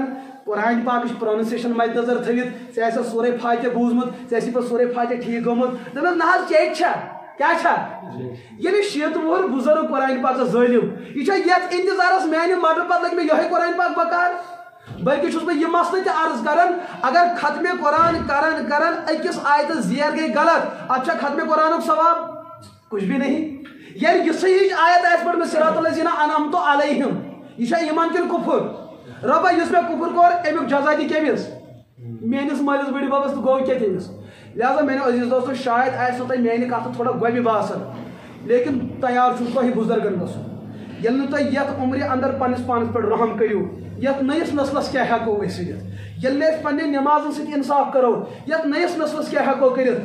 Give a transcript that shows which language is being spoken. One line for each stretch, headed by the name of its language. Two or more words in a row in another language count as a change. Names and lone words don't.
Kashmiri: قرآن پاکٕچ پروننسیشن مد نظر تھٲوِتھ ژےٚ آسہِ سورے فاتحہ بوٗزمُت ژےٚ آسی پتہٕ سورے فاتحہ ٹھیٖک گوٚمُت دوٚپنس نہ حظ چیٚتۍ چھا کیٛاہ چھا ییٚلہِ 6 وُہُر بُزرگ قرآن پاکس ظٲلِم یہِ چھا یتھ انتظارس میانہِ مرنہٕ پتہٕ لگہِ مےٚ یِہوے قرآن پاک بکار بلکہ چھُس بہٕ یہِ مسلہٕ تہِ عرض کران اگر ختمِ قرآن کران أکِس آیتس زیر گٔے غلط اتھ چھا ختمِ قرآنُک
Urdu: ثواب کچھ بھی نہیں
Kashmiri: ییٚلہِ یِژھٕے ہِش آیت آسہِ پٔرمٕژ
Arabic: صراط الذیٖنَ انعمت علیہم
Kashmiri: یہِ چھا ایٖمان کِنہٕ کُفر رۄبا یُس مےٚ کُفر کوٚر امیُک جزا دِ کٔمِس میٲنِس مٲلِس بٕڈِ ببس تہٕ گوٚو کیٛاہ تٔمِس لہذا میانیو عزیٖز دوستو شاید آسہِ نہٕ تۄہہِ میانہِ کتھٕ تھوڑا گۄبہِ باسان لیکن تیار چھُس تۄہہِ بُزرگن گژھُن ییٚلہِ نہٕ تُہۍ یتھ عمرِ انٛدر پننِس پانس پٮ۪ٹھ رحم کٔرِو یتھ نٔیِس نسلس کیٛاہ ہٮ۪کو أسۍ کٔرِتھ ییٚلہِ نہٕ أسۍ پننہِ نٮ۪مازن سۭتۍ انصاف کرو یتھ نٔیِس نسلس کیٛاہ ہٮ۪کو کٔرِتھ